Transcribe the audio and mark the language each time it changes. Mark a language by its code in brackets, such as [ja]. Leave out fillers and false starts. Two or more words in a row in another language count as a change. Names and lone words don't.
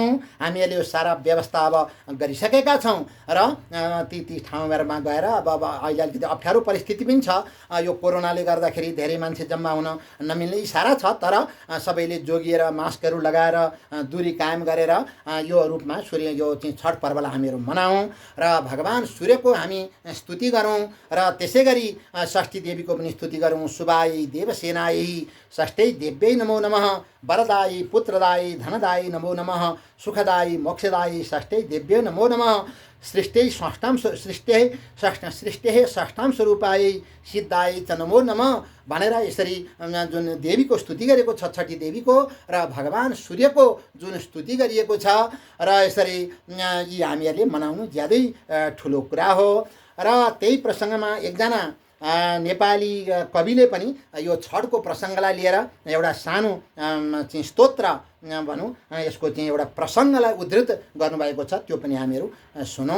[ne] हामीहरूले यो सारा व्यवस्था अब गरिसकेका छौँ र ती ठाउँहरूमा गएर अब अहिले अलिकति अप्ठ्यारो परिस्थिति पनि छ, यो कोरोनाले गर्दाखेरि धेरै मान्छे जम्मा हुन नमिल्ने इसारा छ। तर सबैले जोगिएर मास्कहरू लगाएर दूरी कायम गरेर यो रूपमा यो चाहिँ छठ पर्वलाई हामीहरू मनाऊँ र भगवान सूर्यको हामी स्तुति गरौँ र त्यसै गरी षष्ठी देवीको पनि स्तुति गरौँ। [sa] शुभायै देवसेनायै षष्ठै देव्यै नमो नमः, वरदायी पुत्रदायी धनदायी नमो नमः, सुखदायी मोक्षदायी षष्ठै देव्यै नमो नमः, सृष्टि षष्ठां स्वरूपायै सिद्धायै च नमो नमः [ne] भनेर यसरी जुन देवीको स्तुति गरेको छ, छठी देवीको र भगवान सूर्यको जुन स्तुति गरिएको छ र यसरी यी हामीहरूले मनाउनु ज्यादै ठुलो कुरा हो। र त्यही प्रसङ्गमा एकजना नेपाली कविले पनि यो छठको प्रसङ्गलाई लिएर एउटा सानो चाहिँ स्तोत्र भनौँ, यसको चाहिँ एउटा प्रसङ्गलाई उद्धृत गर्नुभएको छ, त्यो पनि हामीहरू सुनौँ।